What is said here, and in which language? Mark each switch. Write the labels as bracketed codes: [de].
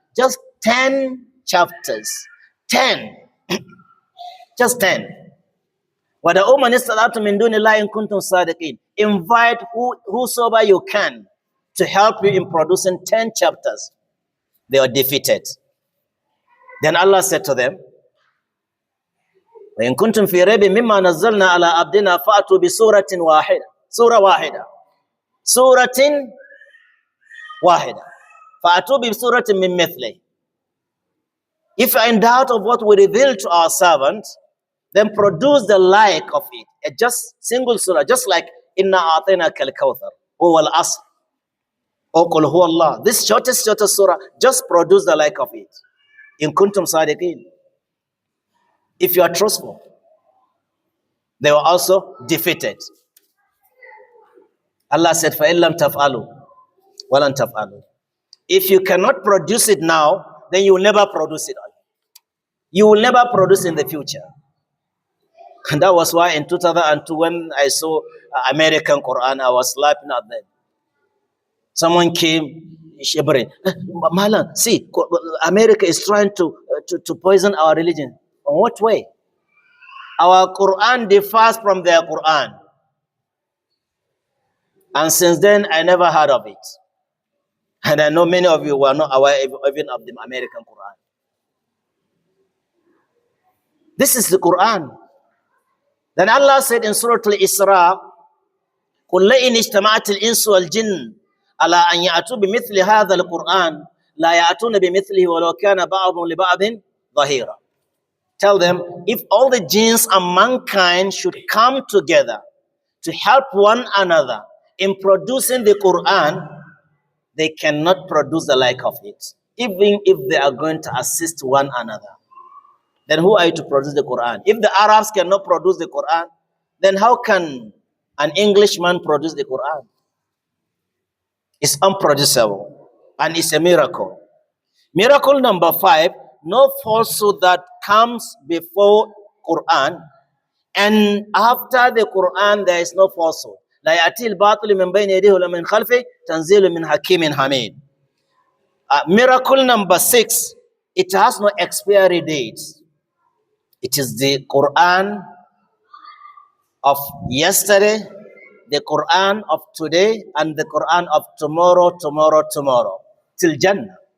[en] Just 10 chapters. 10. Just 10. [ar] وَدَعُوا مَنِ اسْتَطَعْتُم مِّن دُونِ اللَّهِ إِن كُنتُمْ صَادِقِينَ. [en] Invite whosoever you can to help you in producing 10 chapters. They are defeated. Then Allah said to them, [ar] وَإِن كُنتُمْ فِي رَيْبٍ مِّمَّا نَزَّلْنَا عَلَىٰ عَبْدِنَا فَأْتُوا بِسُورَةٍ وَاحِدَةٍ. Surah wahida. Suratin wahida. فَأْتُوا بِسُورَةٍ مِّن مِّثْلِهِ. [en] If you are in doubt of what we reveal to our servant, then produce the like of it. A just single surah, just like Inna A'tainaka al-Kawthar, or Al-Asr, or Qul Huwa Allah. This shortest surah, just produce the like of it. [ar] In kuntum sadiqin. [en] If you are truthful. They were also defeated. Allah said, [ar] فَإِن لَمْ تَفْعَلُوا وَلَنْ تَفْعَلُوا. [en] If you cannot produce it now, then you will never produce it. You will never produce in the future. And that was why in 2002, when I saw American Quran, I was laughing at them. Someone came, shivering. Malan, see, America is trying to poison our religion. In what way? Our Quran differs from their Quran. And since then, I never heard of it. And I know many of you were not aware even of the American Quran. This is the Quran. Then Allah said in Surah Al-Isra, [ar] قُلْ لَئِنِ اجْتَمَعَتِ الْإِنسُ وَالْجِنُّ عَلَىٰ أَنْ يَأْتُوا بِمِثْلِ هَذَا الْقُرْآنِ لَا يَأْتُونَ بِمِثْلِهِ وَلَوْ كَانَ بَعْضُهُمْ لِبَعْضٍ ظَهِيرًا. [en] Tell them, if all the jinns and mankind should come together to help one another in producing the Quran, they cannot produce the like of it, even if they are going to assist one another. Then who are you to produce the Quran? If the Arabs cannot produce the Quran, then how can an Englishman produce the Quran? It's unproducible and it's a miracle. Miracle number 5, no falsehood that comes before Quran, and after the Quran there is no falsehood. [ar] لا يأتي الباطل من بين يديه ولا من خلفه تنزيل من حكيم حميد. [en] Miracle number 6, it has no expiry date. It is the Quran of yesterday, the Quran of today, and the Quran of tomorrow, till Jannah.